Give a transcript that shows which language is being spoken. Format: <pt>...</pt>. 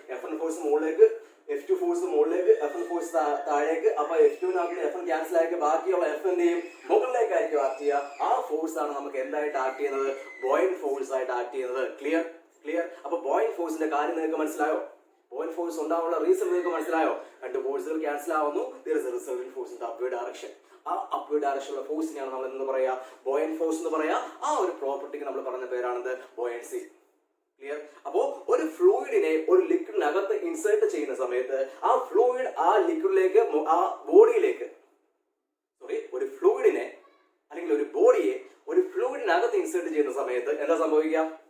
<ml>F1 force മുകളിലേക്ക്, F2 force മുകളിലേക്ക്, F1 force താഴേക്ക്. അപ്പൊ F2 F1 ക്യാൻസൽ ആക്കി ബാക്കിയുള്ള F എന്ത് ചെയ്യും? മുകളിലേക്കായിരിക്കും ആക്ട് ചെയ്യുക. ആ ഫോഴ്സ് ആണ് നമുക്ക് എന്തായിട്ട് ആക്ട് ചെയ്യുന്നത്? ബോയിന്റ് ഫോഴ്സ് ആയിട്ട് ആക്ട് ചെയ്യുന്നത്. ക്ലിയർ? അപ്പൊ ബോയിന്റ് ഫോഴ്സിന്റെ കാര്യം നിങ്ങൾക്ക് മനസ്സിലായോ? ബോയിന്റ് ഫോഴ്സ് ഉണ്ടാവാനുള്ള റീസൺ നിങ്ങൾക്ക് മനസ്സിലായോ? രണ്ട് ഫോഴ്സുകൾ ക്യാൻസൽ ആവുന്നു,</ml> <en>there is a resultant force in the upward direction.</en> <ml>ആ അപ്വേർഡ് ഡയറക്ഷനുള്ള ഫോഴ്സിനെയാണ് നമ്മൾ എന്ന് പറയാ? ബോയന്റ് ഫോഴ്സ് എന്ന് പറയാ. ആ ഒരു പ്രോപ്പർട്ടിക്ക് നമ്മൾ പറഞ്ഞ പേരാണെന്ത്? ബോയൻസി. ക്ലിയർ? അപ്പോ ഒരു ഫ്ലൂയിഡിനെ ഒരു ലിക്വിഡിനകത്ത് ഇൻസേർട്ട് ചെയ്യുന്ന സമയത്ത് ആ ഫ്ലൂയിഡ് ആ ലിക്വിഡിലേക്ക്, ആ ബോഡിയിലേക്ക്, ഒരു ഫ്ലൂയിഡിനെ അല്ലെങ്കിൽ ഒരു ബോഡിയെ ഒരു ഫ്ലൂയിഡിനകത്ത് ഇൻസേർട്ട് ചെയ്യുന്ന സമയത്ത് എന്താ സംഭവിക്കുക?</ml>